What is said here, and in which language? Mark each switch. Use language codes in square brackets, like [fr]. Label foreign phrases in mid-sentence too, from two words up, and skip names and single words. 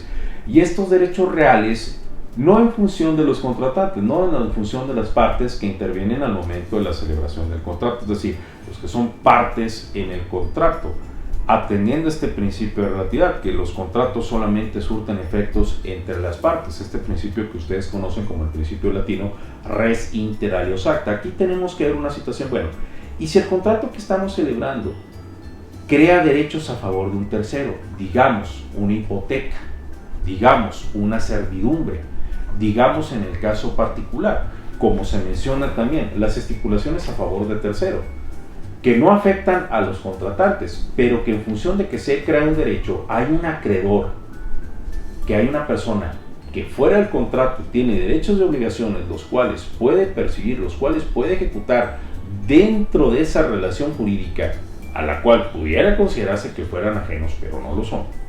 [es] Y estos derechos reales no en función de los contratantes, no en función de las partes que intervienen al momento de la celebración del contrato, es decir, los que son partes en el contrato, atendiendo este principio de relatividad, que los contratos solamente surten efectos entre las partes, este principio que ustedes conocen como el principio latino [la] res inter alios acta. [es] Aquí tenemos que ver una situación, bueno, y si el contrato que estamos celebrando crea derechos a favor de un tercero, digamos una hipoteca, digamos una servidumbre, digamos en el caso particular, como se menciona también, las estipulaciones a favor de tercero, que no afectan a los contratantes, pero que en función de que se crea un derecho, hay un acreedor, que hay una persona que fuera del contrato tiene derechos y obligaciones, los cuales puede percibir, los cuales puede ejecutar dentro de esa relación jurídica, a la cual pudiera considerarse que fueran ajenos, pero no lo son.